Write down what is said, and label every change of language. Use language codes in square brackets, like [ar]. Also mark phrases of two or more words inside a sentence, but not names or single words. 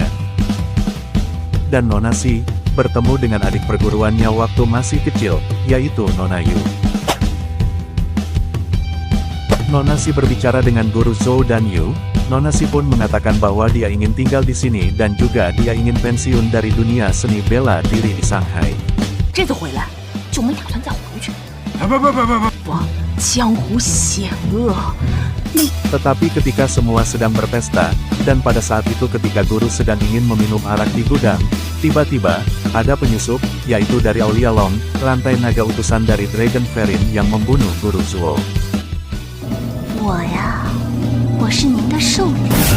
[id] Dan Nona Si bertemu dengan adik perguruannya waktu masih kecil, yaitu Nona Yu. Nona Si berbicara dengan guru Zhou dan Yu. Nona Si pun mengatakan bahwa dia ingin tinggal di sini dan juga dia ingin pensiun dari dunia seni bela diri di Shanghai. [zh] 这次回来就没打算再回去。不，江湖险恶。 [id] Tetapi ketika semua sedang berpesta, dan pada saat itu ketika guru sedang ingin meminum arak di gudang, tiba-tiba, ada penyusup, yaitu dari Aulia Long, rantai naga utusan dari Dragon Farin yang membunuh guru Zuo. [zh] 我是您的兽女。